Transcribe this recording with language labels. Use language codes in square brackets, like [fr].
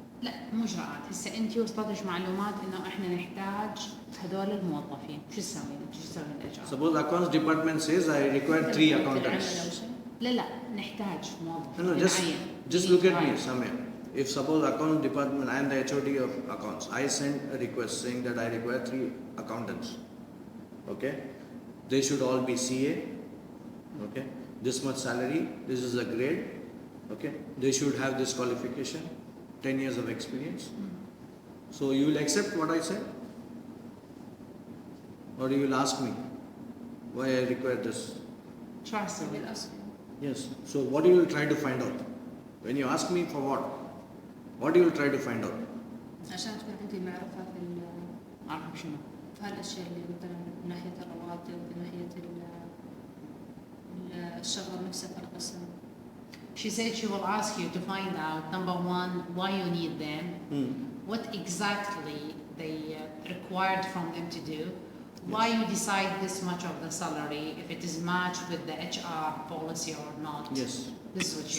[ar] لا مو اجراءات، هسه انت وصلتش معلومات انه احنا نحتاج هذول الموظفين، شو تسوين؟ شو تسوين الاتش ار؟ [en] Suppose accounts department says I require 3 [ar] العمل أو [en] accountants. [ar] شيء. لا نحتاج موظف. [en] No, just look at me, Samia. If suppose account department, I am the HOD of accounts, I send a request saying that I require 3 accountants. Okay, they should all be CA. Okay, this much salary, this is the grade. Okay, they should have this qualification, 10 years of experience. So you will accept what I said, or you will ask me why I require this. [ar] شو راح تسوي؟ بالأصل. [en] Yes. So what you will try to find out? When you ask me for what? What you will try to find out? [ar] عشان تكون عندي معرفة اعرف شنو؟ في هالأشياء اللي مثلا من ناحية الرواتب من ناحية الشغل نفسه في القسم. [en] She said she will ask you to find out number one why you need them, what exactly they required from them to do, why you decide this much of the salary, if it is matched with the HR policy or not. Yes. This is what she